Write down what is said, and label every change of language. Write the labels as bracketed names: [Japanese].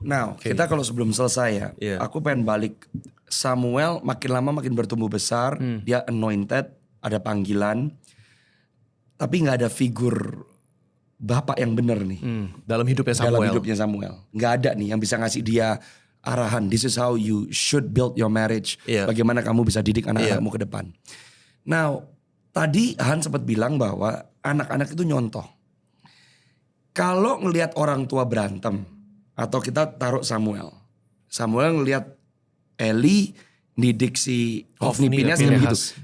[Indonesian] Nah, kita kalau sebelum selesai ya, aku pengen balik. Samuel makin lama makin bertumbuh besar, dia anointed, ada panggilan, tapi nggak ada figur bapak yang benar nih Dalam hidupnya Samuel. dalam hidupnya Samuel. Nggak ada nih yang bisa ngasih dia arahan. [English] This is how you should build your marriage. [Indonesian] Bagaimana kamu bisa didik anak-anakmu ke depan. Now, tadi Han sempat bilang bahwa anak-anak itu nyontoh. Kalau ngelihat orang tua berantem, atau kita taruh Samuel ngelihat Eli didik si Hofni Pinehas kan begitu.